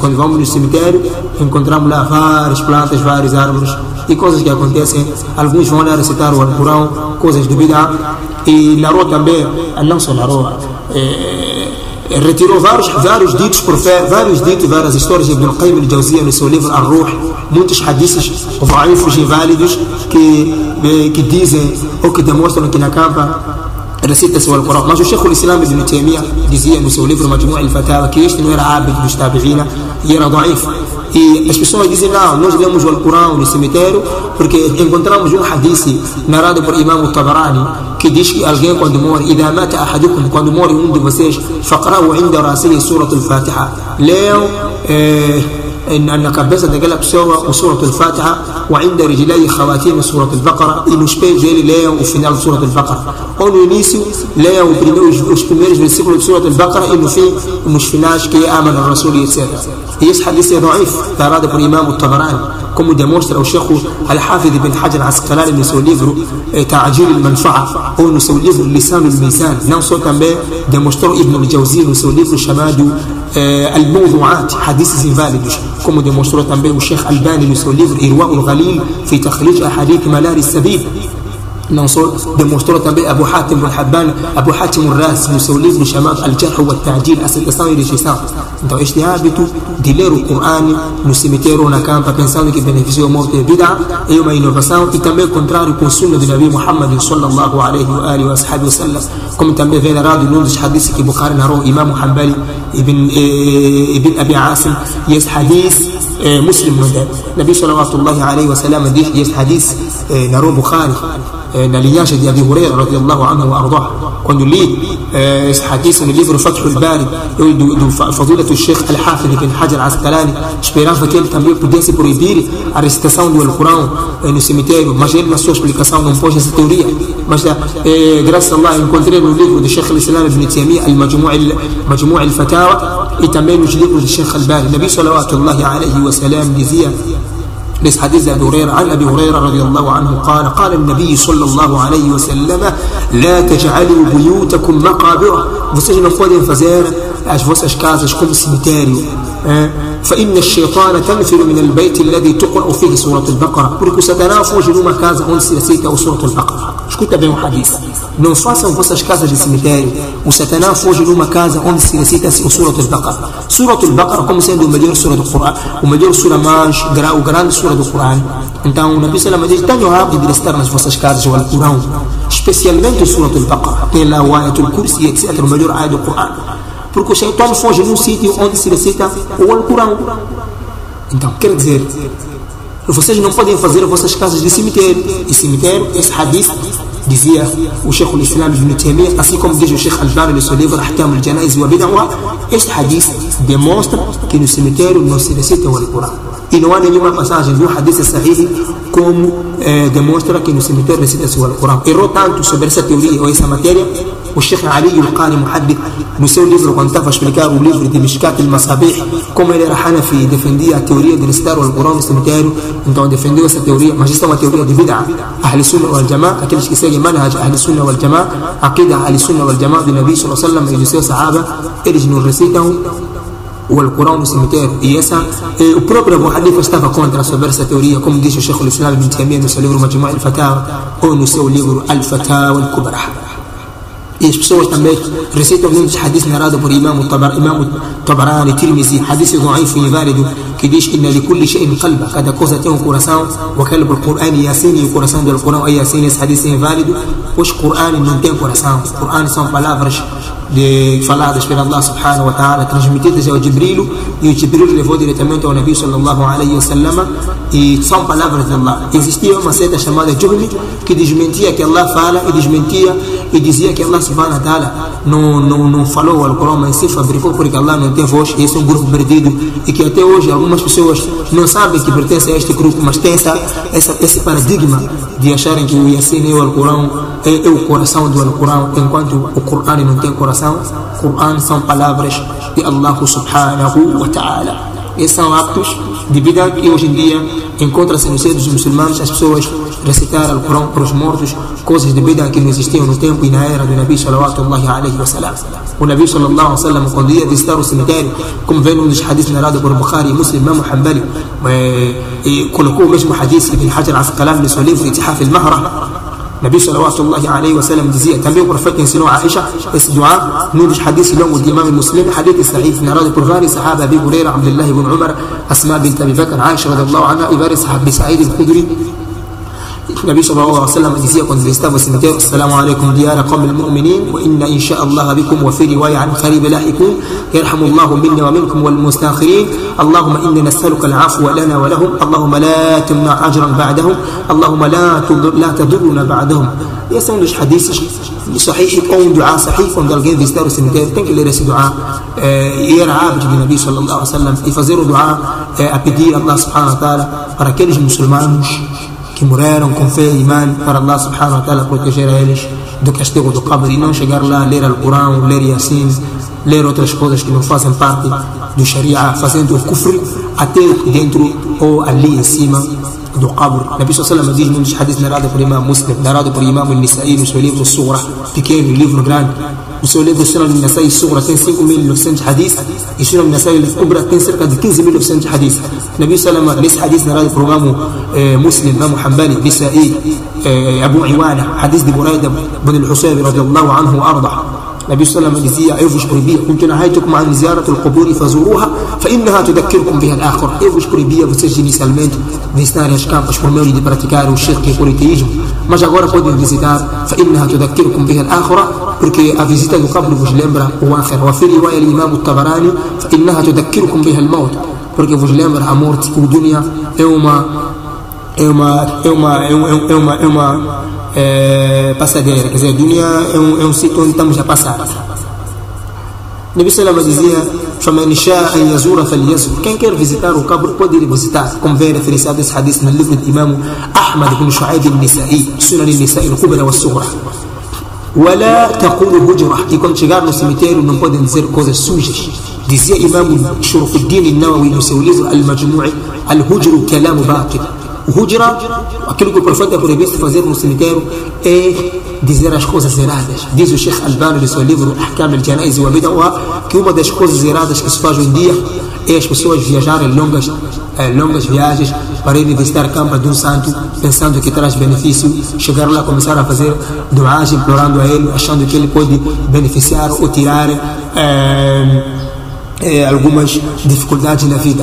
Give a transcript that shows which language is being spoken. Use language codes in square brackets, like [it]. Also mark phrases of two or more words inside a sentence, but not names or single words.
[pt] Quando vamos no cemitério, encontramos lá várias plantas, várias árvores, e coisas que acontecem. Alguns vão lá recitar o Alcorão, coisas de bid'ah. E narrou também, não só narrou, retirou vários ditos, várias histórias de Ibn al-Qayyim al-Jawziyya no seu livro Ar-Ruh, muitos hadiths dhaifos inválidos que dizem ou que demonstram que na campa recita-se o Alcorão. Mas o Sheikh al-Islam Ibn Taymiyyah dizia no seu livro Majmu' al-Fatawa que este não era hábito dos tabi'ina e era dhaif. E as pessoas dizem, não, nós lemos o Alcorão no cemitério porque encontramos um hadith narrado por Imam al-Tabarani que diz que alguém quando morre, [ar] إذا مات أحدكم, [pt] quando morre um de vocês, [ar] فقرأوا عند رأسه سورة الفاتحة, [pt] leiam na cabeça daquela pessoa o Surah al-Fatiha, [ar] وعند رجليه خواتيم سورة البقرة, [pt] e nos pés dele leiam o final de Surah al-Baqarah, ou no início leiam os primeiros versículos de Surah al-Baqarah e no fim, nos finais que é Aman al-Rasul, etc. E esse hadith é dhaif, narrado por Imam al-Tabarani, como demonstra o Sheikh al-Hafidh ibn Hajar al-Asqalani no seu livro Ta'jil al-Manfa'a, ou no seu livro Lisan al-Mizan. Não só também demonstrou Ibn al-Jawzi no seu livro chamado Al-Mawdu'at, hadiths inválidos, como demonstrou também o Sheikh Albani no seu livro Irwa al-Ghalil fi takhrij ahadith Manar al-Sabil. Não só demonstrou também Abu Hatim al-Razi no seu livro chamado Al-Jarh wa al-Ta'dil, aceitação e rejeição. Então este hábito de ler o Corão no cemitério ou na campa pensando que beneficia a morte é bid'a, é uma inovação e também contrário com o sunna do Nabi Muhammad [ar] صلى الله عليه وآله وسلم, [pt] como também vem narrado num dos hadiths que Bukhari narrou Imam Hanbali ibn Abi Asim, e esse hadith Muslim não deve. Nabi [ar] صلى الله عليه وسلم [pt] diz, e esse hadith narrou Bukhari na linhagem de Abi Huraira [ar] رضي الله عنه وأرضاه. [pt] Quando li esse hadith no livro Fath al-Bari do fadila do Sheikh al-Hafidh ibn Hajar al-Asqalani, esperava que ele também pudesse proibir a recitação do Alcorão no cemitério, mas ele na sua explicação não pôs essa teoria. Mas graças a Allah encontrei no livro do Sheikh al-Islam Ibn Taymiyyah Majmu' al-Fatawa e também nos livros do Sheikh al-Bari. [ar] Nabi صلى الله عليه وسلم [pt] dizia nesse hadith de Abi Huraira, [ar] عن أبي هريرة رضي الله عنه قال النبي صلى الله عليه وسلم لا تجعلوا بيوتكم مقابر, [pt] vocês não podem fazer as vossas casas como cemitério, [ar] فإن الشيطان تنفر من البيت الذي تقرأ فيه سورة البقرة, [pt] porque o Satanás foge numa casa onde se recita o Surah al-Baqarah. Escuta bem o hadith, não façam vossas casas de cemitério, o Satanás foge numa casa onde se recita o Surah al-Baqarah. Surah al-Baqarah como sendo o melhor surah do Corão, o melhor surah mais, o grande surah do Corão. Então o Nabi [ar] صلى الله عليه وسلم [pt] diz, tenham o hábito de recitar nas vossas casas o Alcorão, especialmente o Surah al-Baqarah, tem lá o Ayatul Kursi, etc., o melhor ayat do Corão, porque o Shaitan foge num sítio onde se recita o Alcorão. Então, quer dizer, vocês não podem fazer as vossas casas de cemitério. E cemitério, esse hadith, dizia o Sheikh al-Islam Ibn Taymiyyah, assim como diz o Sheikh Albani no seu livro Ahkam al-Janaiz wa Bid'ah, este hadith demonstra que no cemitério não se recita o Alcorão. E não há nenhuma passagem do [ar] حديث صحيح [pt] como demonstra que no cemitério recita-se o Alcorão. Errou tanto sobre essa teoria ou essa matéria o Sheikh Ali al-Qari Muhaddith no seu livro, quando estava a explicar o livro de Mishkat al-Masabih, como ele era Hanafi, defendia a teoria de recitar o Alcorão no cemitério. Então defendeu essa teoria, mas isso é uma teoria de bid'ah. Ahl Sunnah wal Jama'a, aqueles que seguem manhaj Ahl Sunnah wal Jama'a, aqida Ahl Sunnah wal Jama'a do Nabi [ar] صلى الله عليه وسلم [pt] e dos seus sahaba, eles não recitam o Alcorão no cemitério. E o próprio Abu Hanifa estava contra sobre essa teoria, como diz o Sheikh al-Islam Ibn Taymiyyah no seu livro Majmu' al-Fatawa ou no seu livro Al-Fatawa al-Kubra. E as pessoas também recitam muitos hadiths narrados por Imam Tabarani, Tirmizi, [ar] حديث ضعيف [pt] e inválido, que diz [ar] إن لكل شيء قلبا, [pt] cada coisa tem um coração, [ar] وقلب القرآن يس, [pt] e o coração do Alcorão é Yasin. Esse hadith é inválido, pois o Qur'an não tem coração. O Qur'an são palavras faladas pelo Allah [ar] سبحانه وتعالى, [pt] transmitidas ao Jibril, e o Jibril levou diretamente ao Nabi [ar] صلى الله عليه وسلم, [pt] e são palavras de Allah. Existia uma seita chamada Juhmi que desmentia que Allah fala e desmentia e dizia que Allah [ar] سبحانه وتعالى [pt] não falou o Alcorão, mas se fabricou porque Allah não tem voz. Esse é um grupo perdido e que até hoje algumas pessoas não sabem que pertence a este grupo, mas tem esse paradigma de acharem que o Yasin e o Alcorão é o coração do Alcorão, enquanto o Corão não tem coração. O Corão são palavras de Allah [ar] سبحانه وتعالى. [pt] Esses são actos de bid'ah que hoje em dia encontra-se no seio dos muçulmanos, as pessoas recitar o Corão para os mortos, coisas de bid'ah que não existiam no tempo e na era do Nabi [ar] صلى الله عليه وسلم. [pt] O Nabi [ar] صلى الله عليه وسلم, [pt] quando ia visitar o cemitério, como vem um dos hadiths narrados por Bukhari e Muslim, Imam Hanbali, e colocou o mesmo hadith Ibn Hajar al-Asqalani no seu livro Ithaf al-Mahra, Nabi [ar] صلى الله عليه وسلم [pt] dizia, também o profeta ensinou a Aisha esse dua num dos hadiths longos de Imam Muslim, [ar] حديث صحيح [pt] narrado por vários sahaba, Abi Huraira, Abdullah ibn Umar, Asma bint Abi Bakr, Aisha [ar] رضي الله عنها [pt] e vários sahabis, Sa'id al-Khudri. Nabi [ar] صلى الله عليه وسلم [pt] dizia quando visitava o cemitério: [ar] السلام عليكم ديار قوم المؤمنين وإنا إن شاء الله بكم وفي رواية عن قريب لاحقون يرحم الله منا ومنكم والمستأخرين اللهم إنا نسألك العفو لنا ولهم اللهم لا تمنا أجرا بعدهم اللهم لا تضرنا بعدهم. [pt] Esse é um dos hadiths sahih ou um dua sahih quando alguém visitar o cemitério tem que ler esse dua e era hábito de Nabi [ar] صلى الله عليه وسلم [pt] e fazer o dua a pedir a Allah [ar] سبحانه وتعالى [pt] para aqueles muçulmanos que morreram com fé e iman, para Allah [ar] سبحانه وتعالى [pt] proteger a eles do castigo do Qabr e não chegar lá a ler Al-Quran, ler Yasin, ler outras coisas que não fazem parte do Sharia, fazendo o kufr até dentro ou ali em cima do Qabr. Nabi [ar] صلى الله عليه وسلم [pt] diz num dos hadiths narrado por Imam Muslim, narrado por Imam Al-Nisa'i no seu livro Sughra, pequeno, livro grande. O seu livro Sunan Al-Nisa'i Sughra tem 5.900 hadiths e Sunan Al-Nisa'i Al-Kubra tem cerca de 15.900 hadiths. Nabi [ar] صلى الله عليه وسلم, [pt] nesse hadith narrado por Imam Muslim, Imam Hanbali, Nisa'i, Abu Iwana, hadith de Buraida ibn al-Husayb [ar] رضي الله عنه أرضاه. [pt] Nabi [ar] صلى الله عليه وسلم [pt] dizia: eu vos proibia, [ar] كنت نهيتكم عن زيارة القبور فزوروها فإنها تذكركم بها الآخرة. [pt] Eu vos proibia vocês inicialmente visitarem as campas por meio de praticar o shirk e o politeísmo, mas agora podem visitar [ar] فإنها تذكركم بها الآخرة, [pt] porque a visita do qabr vos lembra o akhir. [ar] وفي رواية الإمام الطبراني فإنها تذكركم بها الموت, [pt] porque vos lembra a morte. O dunya é uma passadeira, quer dizer, a dunya é um sítio onde estamos a passar. Nabi [ar] صلى الله عليه وسلم [pt] dizia: [ar] "فمن شاء أن يزور فليزر." [pt] Quem quer visitar o Qabr pode ir visitar, como vem referenciado esse hadith no livro de Imam Ahmad ibn Shu'aib al-Nisa'i, Sunan al-Nisa'i al-Kubra wa al-Sughra. [ar] ولا تقولوا هجرة, [pt] e quando chegar no cemitério não podem dizer coisas sujas. Dizia Imam Shurufuddin al-Nawawi no seu livro Al-Majmu' [ar] الهجر كلام باطل. [pt] O hujra, aquilo que o profeta proibiu de fazer no cemitério, é dizer as coisas erradas. Diz o Sheikh Albani no seu livro Ahkam al-Janaiz wa Bid'ah que uma das coisas erradas que se faz hoje em dia é as pessoas viajarem longas viagens para ir visitar a campa de um santo, pensando que traz benefício, chegar lá, começar a fazer duas, implorando a ele, achando que ele pode beneficiar ou tirar algumas dificuldades na vida.